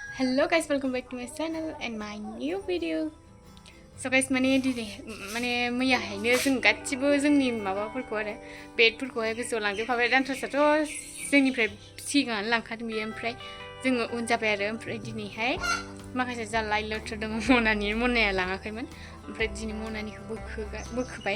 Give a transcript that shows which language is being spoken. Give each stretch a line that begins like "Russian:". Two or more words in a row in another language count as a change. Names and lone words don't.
English: Hello guys, welcome back to my channel and my new video. So guys,
Bodo: मैयाहायनो जों गासिबो जोंनि माबाफोरखौ आरो बेडफोरखौहाय गोजौआव लांजोबखाबाय। दानथ्रासाथ' जोंनिफ्राय सिगाङानो लांखादों बियो, ओमफ्राय जोङो उन जाबाय आरो ओमफ्राय दिनैहाय माखासे जालाय लोथोर दङ। मनाया लाङाखैमोन, ओमफ्राय दिनै मनानिखौ बोखोबाय।